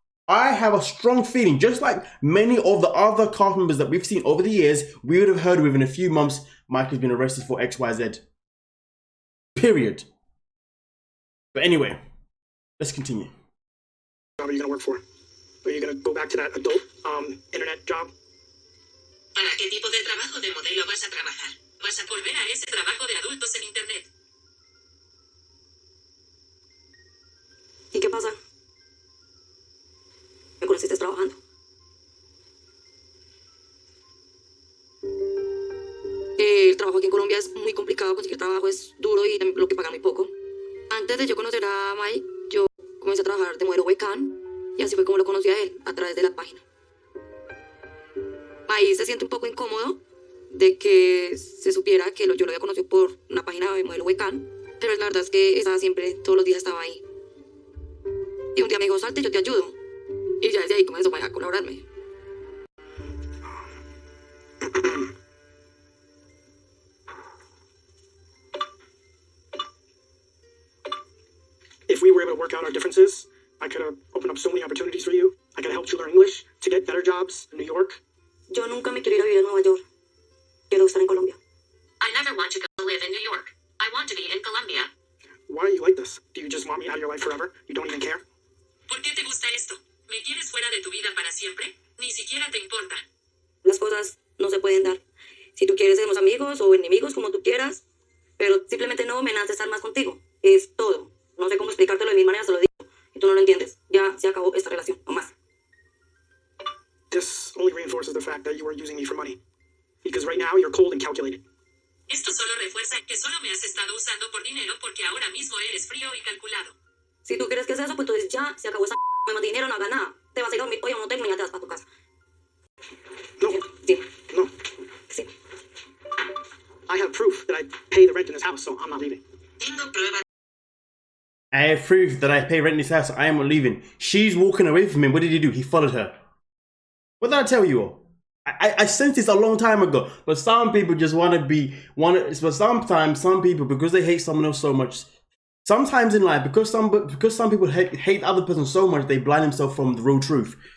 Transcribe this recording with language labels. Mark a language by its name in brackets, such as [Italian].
[English] I have a strong feeling, just like many of the other cast members that we've seen over the years, we would have heard within a few months, Mike has been arrested for XYZ. Period. But anyway, let's continue. What are you going to work for? Are you going to go back to that adult internet job? [Spanish] ¿Para qué tipo de trabajo de modelo vas a trabajar? ¿Vas a volver a ese trabajo de adultos en internet? ¿Y qué pasa? Me conociste trabajando. El trabajo aquí en Colombia es muy complicado, conseguir trabajo es duro y lo que pagan muy poco. Antes de yo conocer a Mike, yo comencé a trabajar de modelo webcam y así fue como lo conocí a él, a través de la página. Ahí se siente un poco incómodo de que se supiera que yo lo había conocido por una página de modelo webcam, pero la verdad es que estaba siempre, todos los días estaba ahí. Y un día me dijo, salte, yo te ayudo. Y ya desde ahí comenzó a colaborarme. [English] If we were able to work out our differences, I could have opened up so many opportunities for you. I could have helped you learn English to get better jobs in New York. [Spanish] Yo nunca me quiero ir a vivir a Nueva York. Quiero estar en Colombia. [English] I never want to go live in New York. I want to be in Colombia. Why are you like this? Do you just want me out of your life forever? You don't even care? [Spanish] ¿Por qué te gusta esto? ¿Me quieres fuera de tu vida para siempre? Ni siquiera te importa. Las cosas no se pueden dar. Si tú quieres sernos amigos o enemigos, como tú quieras, pero simplemente no me nace estar más contigo. Es todo. No sé cómo explicártelo de mi manera, se lo digo. Y tú no lo entiendes. Ya se acabó esta relación, no más. [English] This only reinforces the fact that you are using me for money. Because right now you're cold and calculated. [Spanish] Esto solo refuerza que solo me has estado usando por dinero porque ahora mismo eres frío y calculado. Si tú crees que es eso, pues entonces ya se acabó esa no hay más dinero, no hagas nada. Te vas a ir a dormir hoy a un hotel y mañana te vas para tu casa. No. Sí. No. Sí. [English] I have proof that I pay the rent in this house, so I'm not leaving. [Spanish] Tengo pruebas. [English] I have proof that I pay rent in this house. I am not leaving. She's walking away from him. What did he do? He followed her. What did I tell you all? I sensed this a long time ago. But some people just but sometimes some people, because they hate someone else so much, sometimes in life, because some people hate the other person so much, they blind themselves from the real truth.